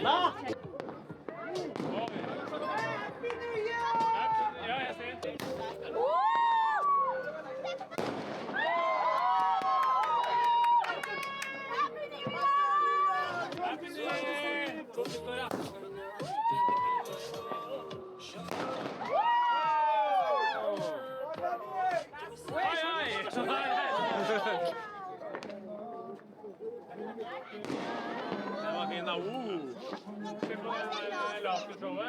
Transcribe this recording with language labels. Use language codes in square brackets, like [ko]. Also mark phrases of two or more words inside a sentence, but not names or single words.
[en] Oh, yeah, I see it. Happy New Year! [no] Det var fin da. Skal vi få lasershowet?